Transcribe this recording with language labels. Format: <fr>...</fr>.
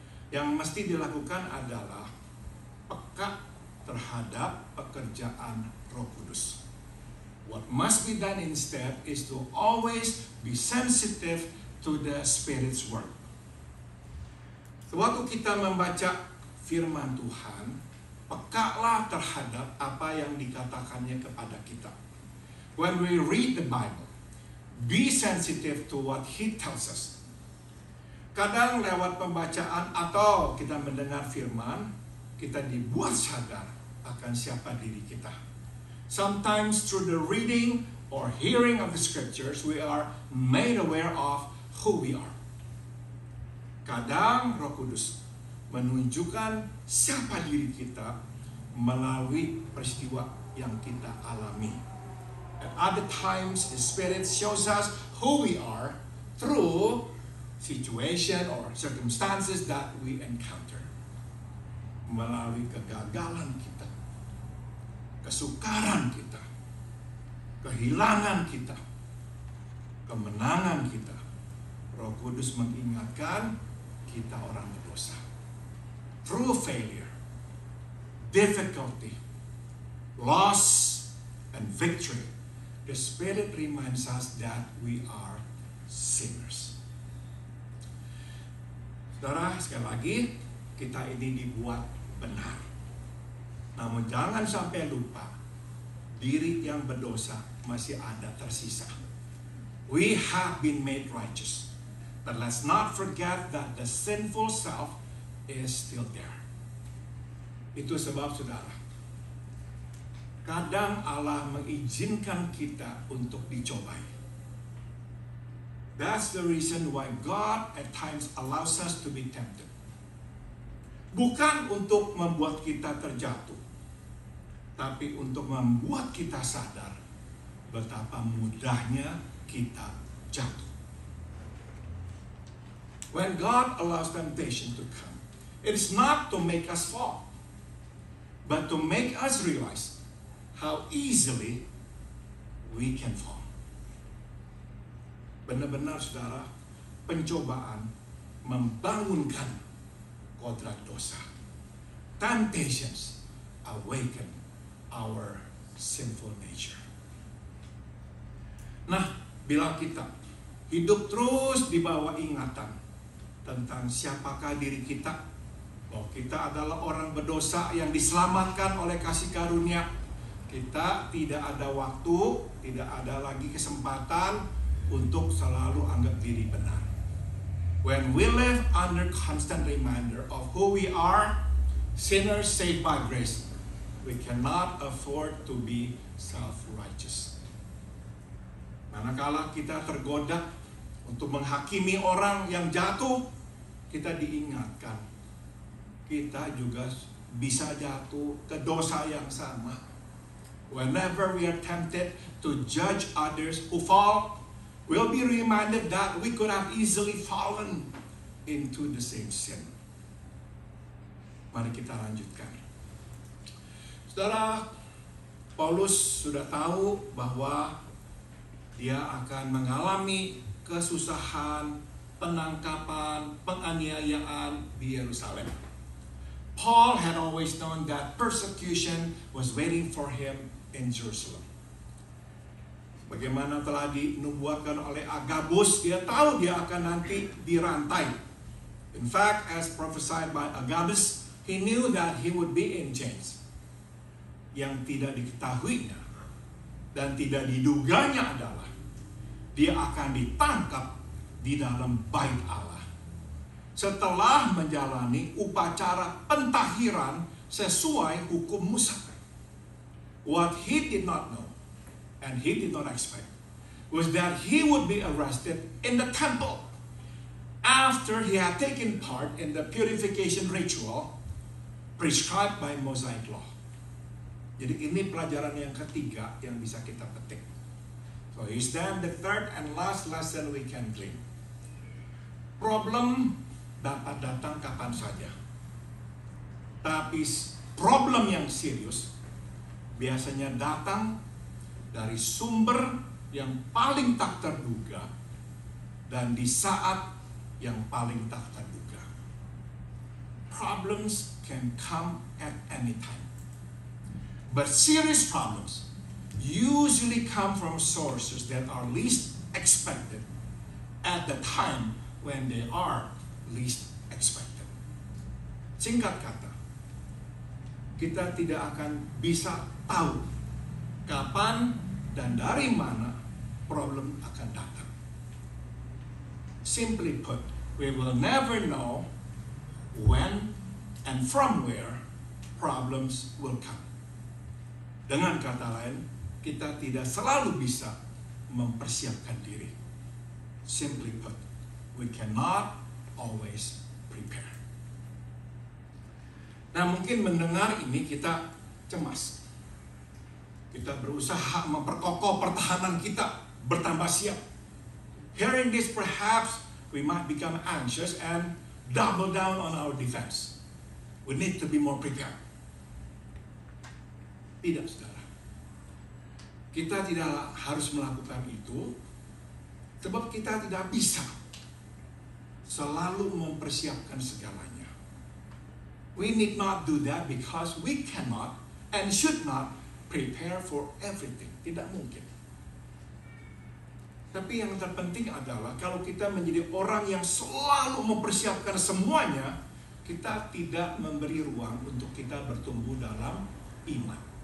<id>Yang mesti dilakukan adalah peka terhadap pekerjaan Roh Kudus.</id> <en>What must be done instead is to always be sensitive to the Spirit's word.</en> <id>Waktu kita membaca firman Tuhan, pekalah terhadap apa yang dikatakannya kepada kita.</id> <en>When we read the Bible, be sensitive to what He tells us.</en> <id>Kadang lewat pembacaan atau kita mendengar firman, kita dibuat sadar akan siapa diri kita.</id> <en>Sometimes through the reading or hearing of the scriptures, we are made aware of who we are.</en> <id>Kadang Roh Kudus menunjukkan siapa diri kita melalui peristiwa yang kita alami.</id> <en>At other times, the Spirit shows us who we are through situation or circumstances that we encounter.</en> <id>Melalui kegagalan kita, kesukaran kita, kehilangan kita, kemenangan kita, Roh Kudus mengingatkan kita orang berdosa.</id> <en>Through failure, difficulty, loss, and victory, the Spirit reminds us that we are sinners.</en> <id>Saudara, sekali lagi, kita ini dibuat benar. Namun jangan sampai lupa, diri yang berdosa masih ada tersisa.</id> <en>We have been made righteous. But let's not forget that the sinful self is still there.</en> <id>Itu sebab saudara, kadang Allah mengizinkan kita untuk dicobai.</id> <en>That's the reason why God at times allows us to be tempted.</en> <id>Bukan untuk membuat kita terjatuh, tapi untuk membuat kita sadar betapa mudahnya kita jatuh.</id> <en>When God allows temptation to come, it is not to make us fall, but to make us realize how easily we can fall.</en> <id>Benar-benar saudara, pencobaan membangunkan kodrat dosa.</id> <en>Temptations awaken our sinful nature.</en> <id>Nah, bila kita hidup terus di bawah ingatan tentang siapakah diri kita, bahwa kita adalah orang berdosa yang diselamatkan oleh kasih karunia, kita tidak ada waktu, tidak ada lagi kesempatan untuk selalu anggap diri benar.</id> <en>When we live under constant reminder of who we are, sinners saved by grace, we cannot afford to be self-righteous.</en> <id>Manakala kita tergoda untuk menghakimi orang yang jatuh, kita diingatkan, kita juga bisa jatuh ke dosa yang sama.</id> <en>Whenever we are tempted to judge others who fall, we'll be reminded that we could have easily fallen into the same sin.</en> <id>Mari kita lanjutkan. Saudara, Paulus sudah tahu bahwa dia akan mengalami kesusahan, penangkapan, penganiayaan di Yerusalem.</id> <en>Paul had always known that persecution was waiting for him in Jerusalem.</en> <id>Bagaimana telah dinubuatkan oleh Agabus, dia tahu dia akan nanti dirantai.</id> <en>In fact, as prophesied by Agabus, he knew that he would be in chains.</en> <id>Yang tidak diketahuinya dan tidak diduganya adalah dia akan ditangkap di dalam bait Allah setelah menjalani upacara pentahiran sesuai hukum Musa.</id> <en>What he did not know and he did not expect was that he would be arrested in the temple after he had taken part in the purification ritual prescribed by Mosaic law.</en> <id>Jadi ini pelajaran yang ketiga yang bisa kita petik.</id> <en>So is then the third and last lesson we can glean.</en> <id>Problem dapat datang kapan saja. Tapi problem yang serius biasanya datang dari sumber yang paling tak terduga dan di saat yang paling tak terduga.</id> <en>Problems can come at any time. But serious problems usually come from sources that are least expected at the time when they are least expected.</en> <id>Singkat kata, kita tidak akan bisa tahu kapan dan dari mana problem akan datang.</id> <en>Simply put, we will never know when and from where problems will come.</en> <id>Dengan kata lain, kita tidak selalu bisa mempersiapkan diri.</id> <en>Simply put, we cannot always prepare.</en> <id>Nah, mungkin mendengar ini kita cemas. Kita berusaha memperkokoh pertahanan kita, bertambah siap.</id> <en>Hearing this, perhaps we might become anxious and double down on our defense. We need to be more prepared.</en> <id>Tidak, saudara. Kita tidak harus melakukan itu, sebab kita tidak bisa selalu mempersiapkan segalanya.</id> <en>We need not do that because we cannot and should not prepare for everything.</en> <id>Tidak mungkin. Tapi yang terpenting adalah kalau kita menjadi orang yang selalu mempersiapkan semuanya, kita tidak memberi ruang untuk kita bertumbuh dalam iman.</id>